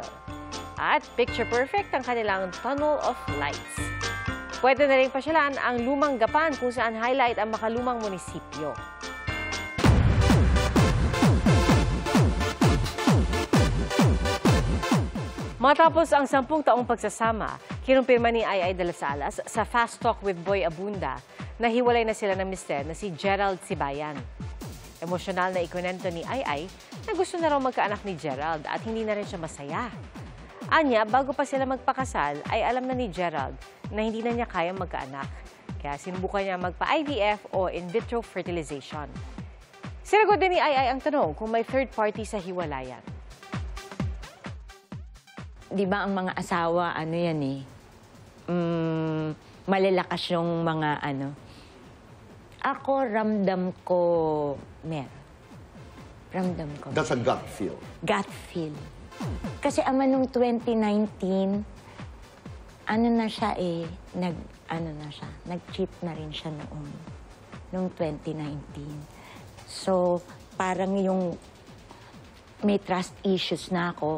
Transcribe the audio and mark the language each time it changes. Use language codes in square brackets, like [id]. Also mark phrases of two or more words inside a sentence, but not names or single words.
[tl] At [en] picture perfect [tl] ang kanilang [en] tunnel of lights. [tl] Pwede na rin pasyalan ang Lumang Gapan kung saan highlight ang makalumang munisipyo. Matapos ang 10 taong pagsasama, kinumpirma ni Ai de las Alas sa Fast Talk with Boy Abunda na hiwalay na sila ng mister na si Gerald Sibayan. Emosyonal na ikunento ni Ai na gusto na raw magkaanak ni Gerald at hindi na rin siya masaya. Anya, bago pa sila magpakasal, ay alam na ni Gerald na hindi na niya kayang magkaanak. Kaya sinubukan niya magpa-IVF o [en] in vitro fertilization. [tl] Sinagot din ni Ai ang tanong kung may [en] third party [tl] sa hiwalayan. Di ba ang mga asawa, ano yan eh, malalakas yung mga ano. Ako, ramdam ko, ramdam ko. [en] That's a gut feel. Gut feel. [tl] Kasi ama nung 2019, ano na siya eh, nag-cheat na rin siya noong 2019. So, parang yung may [en] trust issues [tl] na ako.